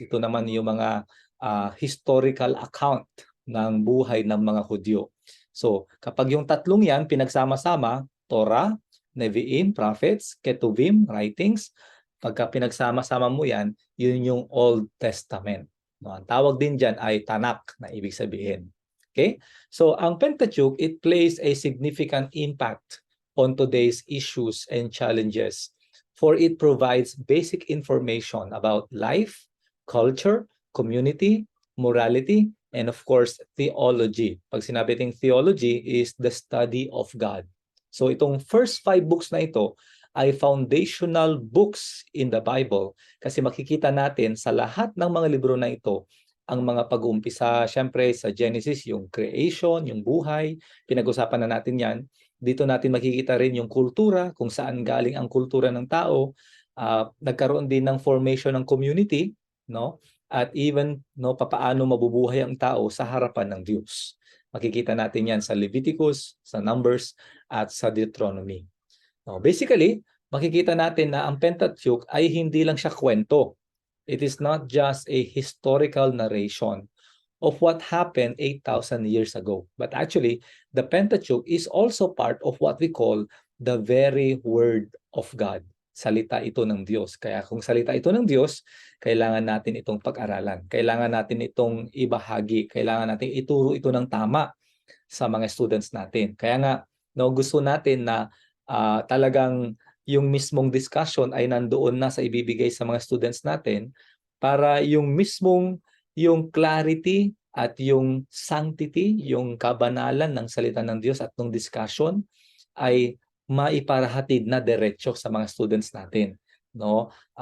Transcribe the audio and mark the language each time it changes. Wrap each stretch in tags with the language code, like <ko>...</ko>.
<tl>Ito naman yung mga historical account ng buhay ng mga Hudyo. So, kapag yung 3 yan pinagsama-sama, Torah, Nevi'im, prophets, Ketuvim, writings, pagka pinagsama-sama mo yan, yun yung Old Testament. No, ang tawag din dyan ay Tanakh na ibig sabihin. Okay?</tl> <en>So, ang Pentateuch, it plays a significant impact on today's issues and challenges, for it provides basic information about life, culture, community, morality, and of course, theology.</en> <tl>Pag sinabi ting</tl> <en>theology is the study of God.</en> <tl>So itong first 5 books na ito ay</tl> <en>foundational books in the Bible</en> <tl>kasi makikita natin sa lahat ng mga libro na ito ang mga pag-uumpisa, syempre sa Genesis, yung creation, yung buhay, pinag-usapan na natin yan. Dito natin makikita rin yung kultura, kung saan galing ang kultura ng tao. Nagkaroon din ng formation ng community, no? At even no papaano mabubuhay ang tao sa harapan ng Diyos. Makikita natin 'yan sa Leviticus, sa Numbers at sa Deuteronomy. No, basically, makikita natin na ang Pentateuch ay hindi lang siya kwento.</tl> <en>It is not just a historical narration of what happened 8,000 years ago. But actually, the Pentateuch is also part of what we call the very word of God.</en> <tl>Salita ito ng Diyos. Kaya kung salita ito ng Diyos, kailangan natin itong pag-aralan. Kailangan natin itong ibahagi. Kailangan natin ituro ito ng tama sa mga students natin. Kaya nga, no, gusto natin na talagang yung mismong discussion ay nandoon na sa ibibigay sa mga students natin para yung mismong yung clarity at yung sanctity, yung kabanalan ng salita ng Diyos at ng discussion ay maiparahatid na diretso sa mga students natin, no?</tl>